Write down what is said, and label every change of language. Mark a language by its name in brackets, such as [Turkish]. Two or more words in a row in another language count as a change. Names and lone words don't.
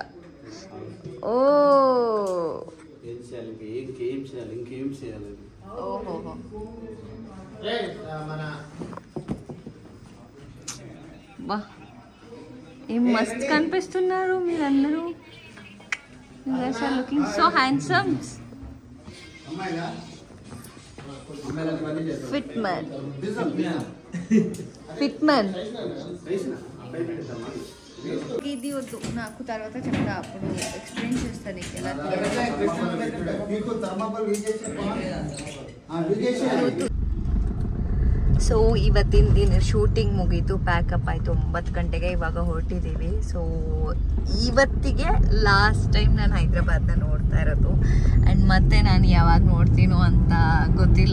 [Telugu] ఓ ఓహో, వా ఏం మస్త్ కనిపిస్తున్నారు మీరందరూ. [English] You guys are looking so handsome. Fit man. [Telugu] ఇది వద్దు నాకు, తర్వాత చెప్తా, అప్పుడు ఎక్స్ప్లెయిన్ చేస్తాను ఎలా. [Kannada] ಸೊ ಇವತ್ತಿನ ದಿನ ಶೂಟಿಂಗ್ ಮುಗೀತು, ಪ್ಯಾಕಪ್ ಆಯಿತು 9 ಗಂಟೆಗೆ. ಇವಾಗ ಹೊರಟಿದ್ದೀವಿ. ಸೊ ಇವತ್ತಿಗೆ [English] last time [Kannada] ನಾನು ಹೈದ್ರಾಬಾದ್ನ ನೋಡ್ತಾ ಇರೋದು, ಆ್ಯಂಡ್ ಮತ್ತೆ ನಾನು ಯಾವಾಗ ನೋಡ್ತೀನೋ ಅಂತ ಗೊತ್ತಿಲ್ಲ.